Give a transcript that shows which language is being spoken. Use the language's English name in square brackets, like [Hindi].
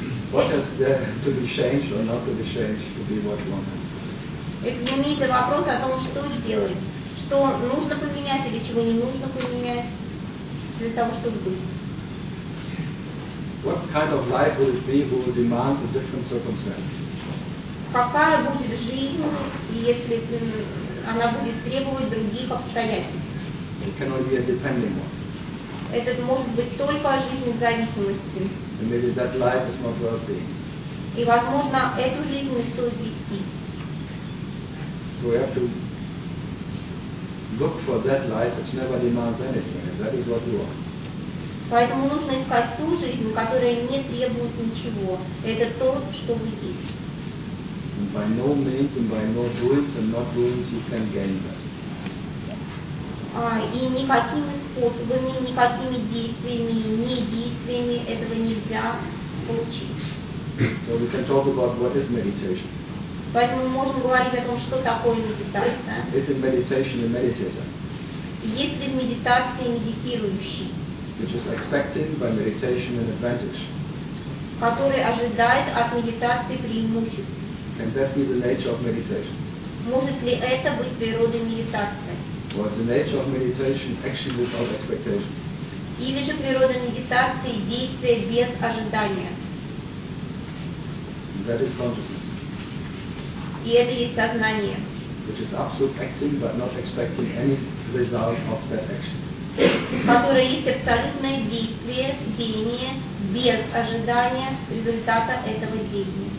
[English] What is there to be changed or not to be changed to be what you want? [Russian] Это знаменитый вопрос о том, что сделать. Что нужно поменять или чего не нужно поменять для того, чтобы быть. [English] What kind of life would it be who demands a different circumstance? [Russian] Какая будет жизнь, если она будет требовать других обстоятельств? [English] It cannot be a dependent one. [Russian] Это может быть только жизнь в зависимости. [English] And maybe that life is not worth being. [Russian] И возможно, эту жизнь не стоит вести. [English] So we have to look for that life which never demands anything, and that is what we want. [Russian] Поэтому нужно искать ту жизнь, которая не требует ничего. Это то, что вы есть. [English] And by no means and by no doings and not doings you can gain that. [Russian] И никакими способами, никакими действиями, не действиями этого нельзя получить. [English] So we can talk about what is meditation. [Russian] Поэтому мы можем говорить о том, что такое медитация. [English] Is it meditation a meditator? [Russian] Есть ли в медитации медитирующий? [English] Which is expected by meditation an advantage. [Russian] Который ожидает от медитации преимущество. [English] Can that be the nature of meditation? [Russian] Может ли это быть природой медитации? [English] Was the nature of meditation action without expectation? [Russian] Или же природа медитации действие без ожидания? [English] That is consciousness. [Russian] И это есть сознание. [English] Which is absolute acting but not expecting any result of that action. [Russian] Которое есть абсолютное действие, деяние без ожидания результата этого деяния.